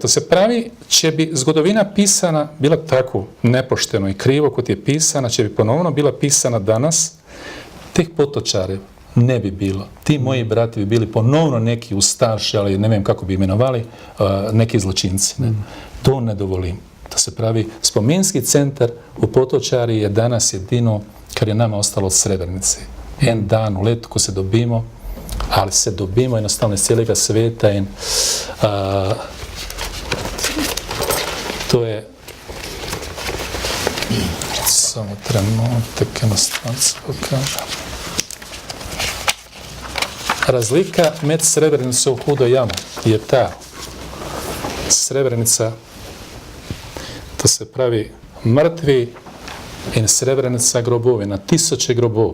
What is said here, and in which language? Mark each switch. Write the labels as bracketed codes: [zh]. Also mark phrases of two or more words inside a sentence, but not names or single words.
[sl] To se pravi, če bi zgodovina pisana bila tako nepošteno i krivo kot je pisana, če bi ponovno bila pisana danas, teh potočarev ne bi bilo. Ti moji brati bi bili ponovno neki ustaši, ali ne vem kako bi imenovali, neki zločinci. To ne dovolim. To se pravi, [bs] spominski centar u Potočari [sl] je danas jedino kar je nama ostalo od Srebrenice. En dan u letu ko se dobimo, ali se dobimo jednostavno [bs] iz cijelega sveta [sl] in to je samo trenutak, jednostavno se pokažem. Razlika med Srebrenicom i Hudo jamo je ta, Srebrenica, to se pravi mrtvi in Srebrenica grobovi, na tisuće grobov.